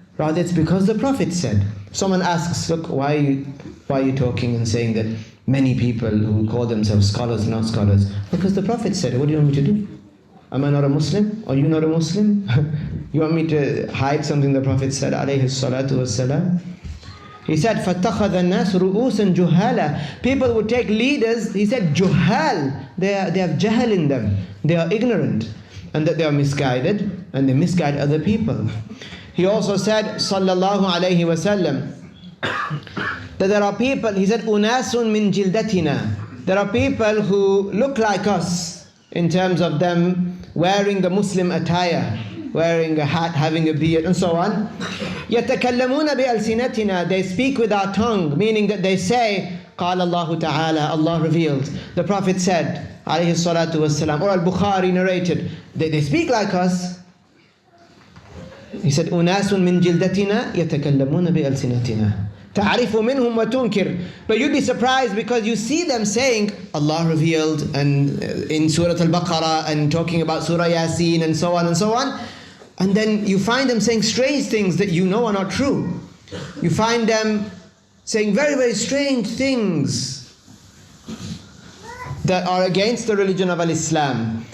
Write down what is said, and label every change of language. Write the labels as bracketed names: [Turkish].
[English] Rather, it's because the Prophet said. Someone asks, look, why are you talking and saying that many people who call themselves scholars are not scholars? Because the Prophet said it. What do you want me to do? Am I not a Muslim? Are you not a Muslim? You want me to hide something the Prophet said, alayhi salatu wassalam? [Arabic] He said, فَاتَّخَذَ النَّاسُ رُؤُوسًا جُهَّالًا. [English] People would take leaders, he said, juhal. They have jahl in them. They are ignorant. And that they are misguided, and they misguide other people. He also said, sallallahu alayhi wasallam, that there are people, he said, [Arabic] أُنَاسٌ مِنْ جِلْدَتِنَا. [English] There are people who look like us in terms of them wearing the Muslim attire, wearing a hat, having a beard, and so on. [Arabic] يَتَكَلَّمُونَ بِأَلْسِنَتِنَا. [English] They speak with our tongue, meaning that they say, [Arabic] قال الله تعالى, [English] Allah revealed. The Prophet said, alayhi salatu wasalam, or Al-Bukhari narrated. They speak like us. [Arabic] He said, أُنَاسٌ مِنْ جِلْدَتِنَا يَتَكَلَّمُونَ بِأَلْسِنَتِنَا تَعْرِفُ مِنْهُمْ وَتُنْكِرُ. [English] But you'd be surprised because you see them saying, Allah revealed, and in Surah Al-Baqarah, and talking about Surah Yasin, and so on and so on. And then you find them saying strange things that you know are not true. You find them saying very, very strange things that are against the religion of Al-Islam.